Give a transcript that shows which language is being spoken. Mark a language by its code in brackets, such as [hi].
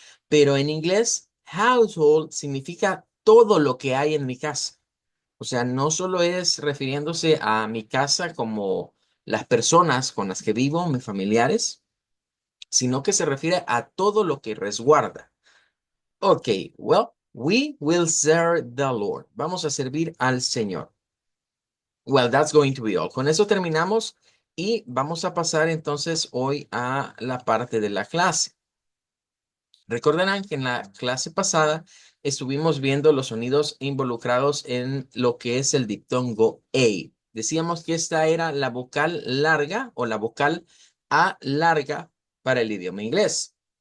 [es] Pero en inglés, household significa todo lo que hay en mi casa. O sea, no solo es refiriéndose a mi casa como las personas con las que vivo, mis familiares, sino que se refiere a todo lo que resguarda. [en] Ok, well, we will serve the Lord. [es] Vamos a servir al Señor. [en] Well, that's going to be all. [es] Con eso terminamos y vamos a pasar entonces hoy a la parte de la clase. Recordarán que en la clase pasada estuvimos viendo los sonidos involucrados en lo que es el diptongo A. Decíamos que esta era la vocal larga o la vocal A larga para el idioma inglés.